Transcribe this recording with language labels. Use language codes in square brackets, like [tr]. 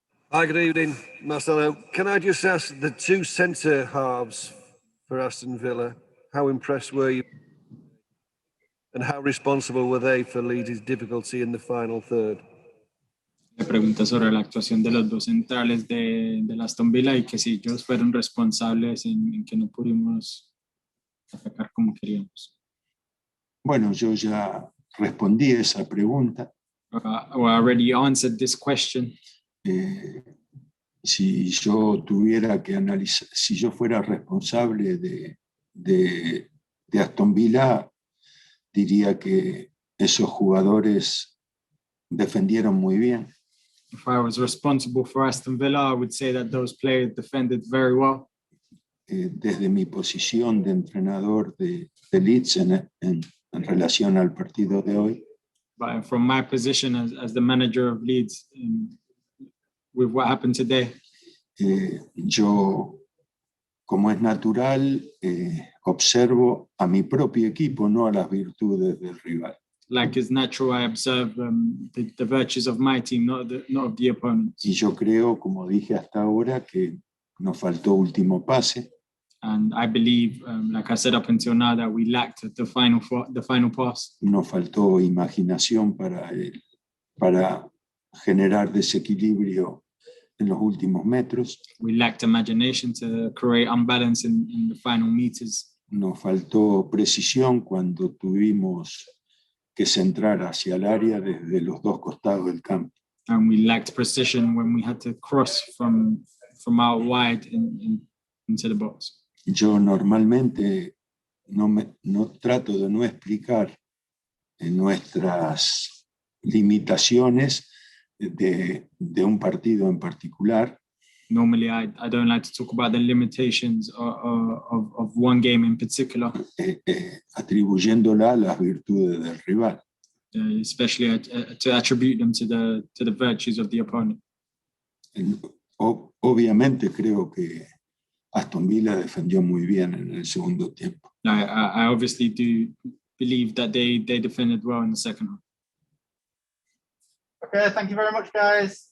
[en] Hi, good evening, Marcelo. Can I just ask the two centre halves for Aston Villa, how impressed were you and how responsible were they for Leeds' difficulty in the final third? [es] Le pregunta sobre la actuación de los dos centrales de Aston Villa y que si ellos fueron responsables en que no pudimos atacar como queríamos. Bueno, yo ya respondí esa pregunta. [en] I already answered this question. [es] Si yo tuviera que analizar, si yo fuera responsable de Aston Villa, diría que esos jugadores defendieron muy bien. [en] If I was responsible for Aston Villa, I would say that those players defended very well. [es] Desde mi posición de entrenador de Leeds en relación al partido de hoy, [en] But from my position as the manager of Leeds, with what happened today, [es] yo, como es natural, observo a mi propio equipo, no a las virtudes del rival. [en] like is natural, I observe the virtues of my team, not of the opponent. [es] Y yo creo, como dije hasta ahora, que nos faltó último pase. [en] And I believe, like I said up until now, that we lacked the final pass. [es] Nos faltó imaginación para generar desequilibrio en los últimos metros. [en] We lacked imagination to create unbalance in the final meters. [es] Nos faltó precisión cuando tuvimos que centrar hacia el área desde los dos costados del campo. [en] And we lacked precision when we had to cross from out wide into the box. [es] Yo normalmente no trato de no explicar nuestras limitaciones de un partido en particular. [en] Normally, I don't like to talk about the limitations of one game in particular, [es] Atribuyéndola a las virtudes del rival. [en] Especially to attribute them to the virtues of the opponent. [es] Obviamente creo que Aston Villa defendió muy bien en el segundo tiempo. [en] I obviously do believe that they defended well in the second half. Okay, thank you very much, guys.